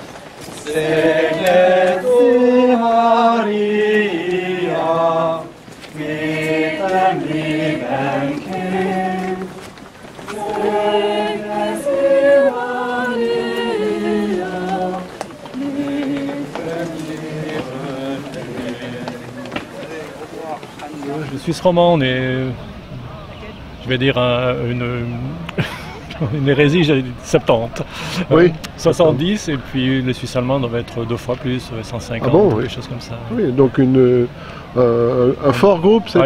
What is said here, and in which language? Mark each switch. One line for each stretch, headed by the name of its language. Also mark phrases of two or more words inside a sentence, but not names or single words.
German: Segnet sie, Maria, mit dem lieben Kind. Segnet sie, Maria, mit dem lieben Kind.
French: Le Suisse romand, on est, je vais dire, une hérésie, j'ai dit 70. Oui. 70, et puis le Suisse allemand doit être 2 fois plus, 150, Ah bon, quelque oui. chose comme ça. Oui, donc un fort groupe cette